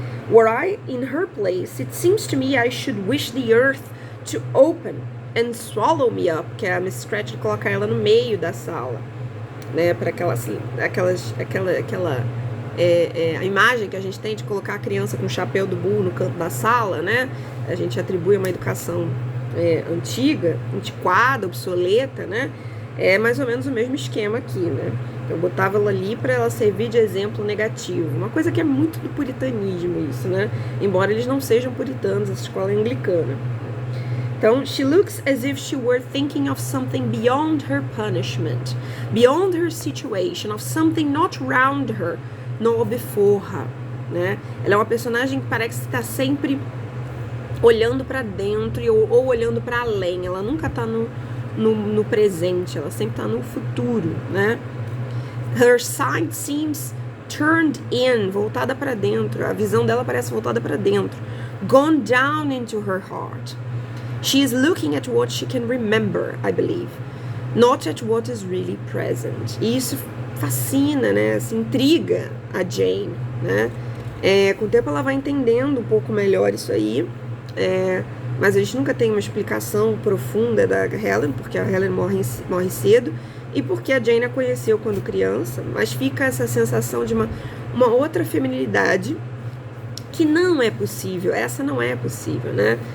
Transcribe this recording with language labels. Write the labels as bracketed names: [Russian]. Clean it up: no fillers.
[English] Were I in her place, it seems to me I should wish the earth to open and swallow me up. [Portuguese] Que a Miss Scratched coloca ela no meio da sala, né? Para a imagem que a gente tem de colocar a criança com o chapéu do burro no canto da sala, né? A gente atribui uma educação antiga, antiquada, obsoleta, né? É mais ou menos o mesmo esquema aqui, né? Eu botava ela ali para ela servir de exemplo negativo. Uma coisa que é muito do puritanismo isso, né? Embora eles não sejam puritanos, essa escola é anglicana. Então, [English] she looks as if she were thinking of something beyond her punishment, beyond her situation, of something not round her, nor before her, [Portuguese] né? Ela é uma personagem que parece estar sempre olhando para dentro ou olhando para além. Ela nunca está no presente, ela sempre está no futuro, né? [English] Her side seems turned in, [Portuguese] voltada para dentro. A visão dela parece voltada para dentro. [English] Gone down into her heart. She is looking at what she can remember, I believe, not at what is really present. [Portuguese] E isso fascina, né? Se intriga a Jane, né? Com o tempo ela vai entendendo um pouco melhor isso aí. Mas a gente nunca tem uma explicação profunda da Helen, porque a Helen morre cedo. E porque a Jane a conheceu quando criança, mas fica essa sensação de uma outra feminilidade que não é possível, essa não é possível, né?